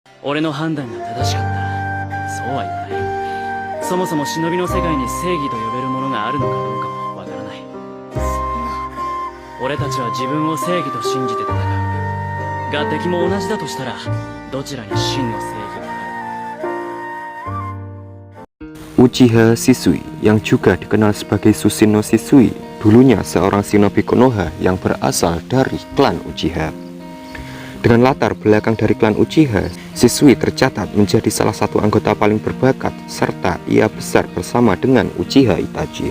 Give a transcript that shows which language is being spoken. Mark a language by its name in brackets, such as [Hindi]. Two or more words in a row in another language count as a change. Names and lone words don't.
[Japanese] 俺の判断が正しかった。そうは言わない。そもそも忍びの世界に正義と呼べるものがあるのかどうかもわからない。俺たちは自分を正義と信じて戦う。が敵も同じだとしたら、どちらに真の正義がある？ [Indonesian] Uchiha Shisui, yang juga dikenal sebagai Susanoo Shisui, dulunya seorang shinobi Konoha yang berasal dari klan Uchiha. Dengan latar belakang dari klan Uchiha, Shisui tercatat menjadi salah satu anggota paling berbakat, serta ia besar bersama dengan Uchiha Itachi.